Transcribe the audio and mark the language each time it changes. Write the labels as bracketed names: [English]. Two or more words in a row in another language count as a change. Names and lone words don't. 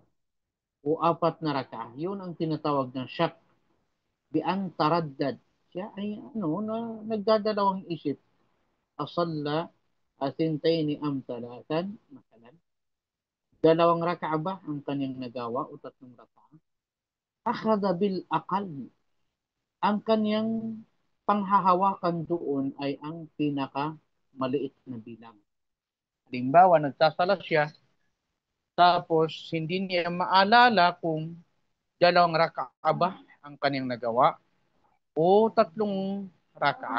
[Filipino] O 4 na raka'a? Yun ang tinatawag na syak. Bi ang taraddad. Siya ay nagdadalawang isip. [Arabic] أصلى اثنتين أم ثلاثا مثلا. [Filipino] 2 raka'a ba ang kanyang nagawa o 3 raka'a? [Arabic] أخذ بالأقل. [Filipino] Ang kanyang panghahawakan doon ay ang pinaka maliit na bilang. Halimbawa, nagsasala siya, tapos hindi niya maalala kung 2 raka'a ba ang kanyang nagawa o 3 raka'a.